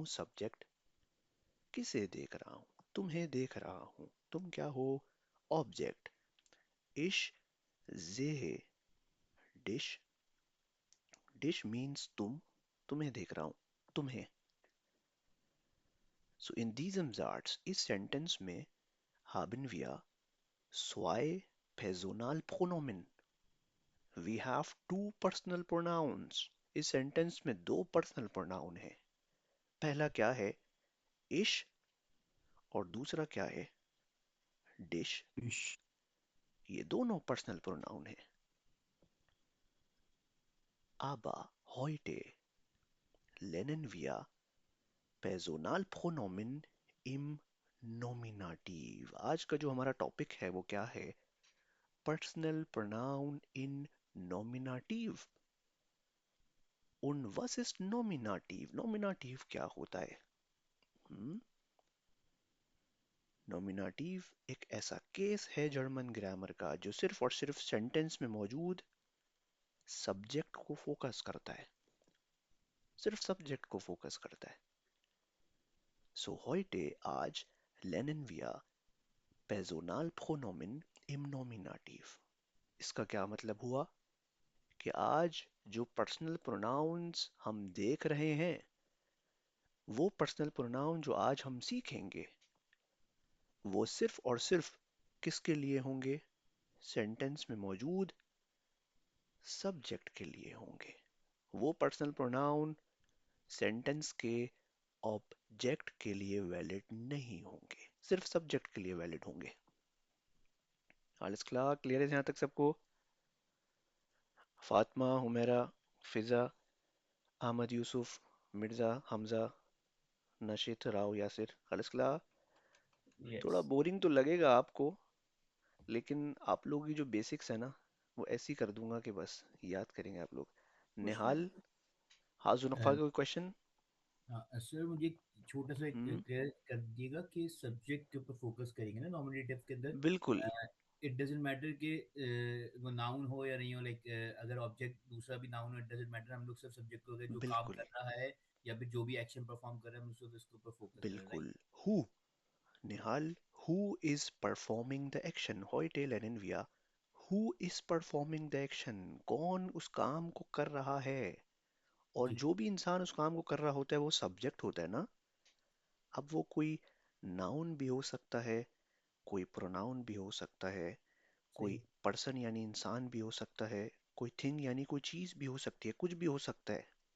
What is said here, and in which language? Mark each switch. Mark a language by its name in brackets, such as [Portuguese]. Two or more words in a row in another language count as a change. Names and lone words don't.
[Hindi] सब्जेक्ट। किसे देख रहा हूँ? तुम्हें देख रहा हूँ। तुम क्या हो? [German] ऑब्जेक्ट। Ich sehe dich. [Hindi] डिश मीन्स तुम, तुम्हें देख रहा हूँ, तुम्हें। [German] So in diesem Satz, [Hindi] इस सेंटेंस में [German] haben wir zwei Personalpronomen. [English] We have two personal pronouns. [Hindi] इस सेंटेंस में दो [English] personal pronoun [Hindi] है। पहला क्या है? इश, और दूसरा क्या है? डिश। ये दोनों [English] personal pronoun [Hindi] है। [German] Aber heute lernen wir Personalpronomen im Nominativ। [Hindi] आज का जो हमारा टॉपिक है वो क्या है? [English] personal pronoun in nominative. [German] Und was ist Nominativ? Nominativ [Hindi] क्या होता है? नॉमिनेटिव एक ऐसा केस है [English] German grammar [Hindi] का जो सिर्फ और सिर्फ सेंटेंस में मौजूद सब्जेक्ट को फोकस करता है, सिर्फ सब्जेक्ट को फोकस करता है। [German] So heute आज lernen wir Personal pronomen im nominative। [Hindi] इसका क्या मतलब हुआ कि आज जो [English] personal pronouns [Hindi] हम देख रहे हैं वो [English] personal pronoun [Hindi] जो आज हम सीखेंगे वो सिर्फ और सिर्फ किसके लिए होंगे? सेंटेंस में मौजूद सब्जेक्ट के लिए होंगे। वो [English] personal pronoun [Hindi] सेंटेंस के ऑब्जेक्ट के लिए वैलिड नहीं होंगे, सिर्फ सब्जेक्ट के लिए वैलिड होंगे। [German] alles klar, [Hindi] क्लियर है यहाँ तक सबको? फातिमा, हुमेरा, फिजा, अहमद यूसुफ, मिर्जा, हमजा, नशीद, राव, यासिर, [German] alles klar? [Hindi] थोड़ा यस बोरिंग तो लगेगा आपको, लेकिन आप लोगों की जो बेसिक्स है ना वो ऐसी कर दूंगा कि बस याद करेंगे आप लोग। निहाल, हाँ जुनफ़ा का कोई क्वेश्चन? हाँ सर, मुझे एक छोटा सा हम्म, क्लियर कर दीजिएगा कि सब्जेक्ट के ऊपर फोकस करेंगे ना नॉमिनेटिव के अंदर। बिल्कुल [English] It doesn't matter [Hindi] कि वो नाउन हो या नहीं हो, लाइक अगर ऑब्जेक्ट दूसरा भी नाउन हो, [English] it doesn't matter, [Hindi] हम लोग सिर्फ सब्जेक्ट को जो काम बिल्कुल कर रहा है या फिर जो भी [English] action perform [Hindi] कर रहा है हम सिर्फ इसके ऊपर फोकस कर रहे हैं, राइट? बिल्कुल। हु, निहाल, [English] who is performing the action? [German] Heute lernen wir [English] who is performing the action? [Hindi] कौन उस काम को कर रहा है? और ठीक, जो भी इंसान उस काम को कर रहा होता है वो सब्जेक्ट होता है ना। अब वो कोई नाउन भी हो सकता है, कोई प्रोनाउन भी हो सकता है, कोई सही पर्सन यानी इंसान भी हो सकता है, कोई थिंग यानी कोई चीज भी हो सकती है, कुछ भी हो सकता है।